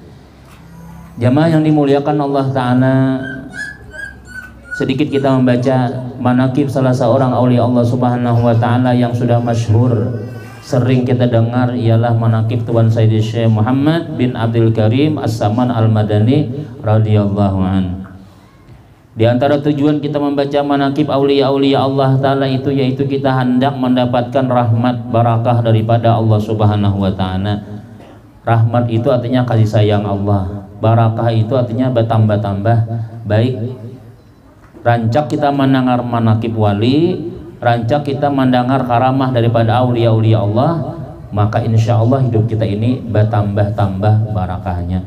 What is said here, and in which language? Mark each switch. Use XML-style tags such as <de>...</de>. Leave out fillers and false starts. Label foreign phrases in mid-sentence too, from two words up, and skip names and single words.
<id>Jamaah yang dimuliakan Allah Ta'ala, sedikit kita membaca manaqib salah seorang aulia Allah</id> <ar>سبحانه وتعالى</ar> <id>yang sudah masyhur, sering kita dengar, ialah manaqib Tuan Sayyidi Syekh Muhammad bin Abdul Karim As-Saman Al-Madani</id> <ar>رضي الله عنه.</ar> <id>Di antara tujuan kita membaca manaqib aulia-aulia Allah Ta'ala itu yaitu kita hendak mendapatkan rahmat barakah daripada Allah</id> <ar>سبحانه وتعالى.</ar> <id>Rahmat itu artinya kasih sayang Allah, barakah itu artinya bertambah-tambah baik. Rancak kita mendengar manaqib wali, rancak kita mendengar karamah daripada aulia-aulia Allah, maka</id> <ar>إن شاء الله</ar> <id>hidup kita ini bertambah-tambah barakahnya.</id>